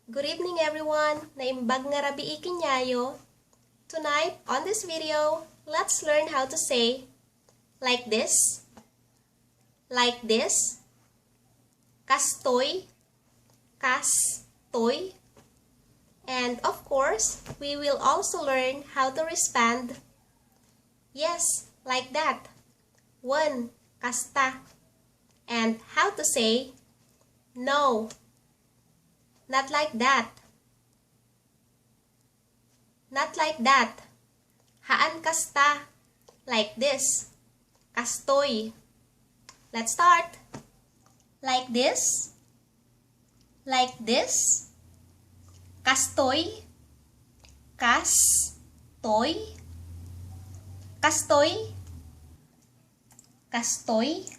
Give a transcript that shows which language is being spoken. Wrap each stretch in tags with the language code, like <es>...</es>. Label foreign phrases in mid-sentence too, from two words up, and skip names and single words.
<en>Good evening everyone!</en> <ilo>Naimbag nga rabii kinyayo.</ilo> <en>Tonight, on this video, let's learn how to say like this,</en> <ilo>kastoy, kastoy,</ilo> <en>and of course, we will also learn how to respond. Yes, like that. One, kasta. And how to say no. Not like that. Not like that.</en> <ilo>Haan kasta.</ilo> <en>Like this. Kastoy. Let's start. Like this. Like this.</en> <ilo>Kastoy. Kastoy. Kastoy. Kastoy.</ilo>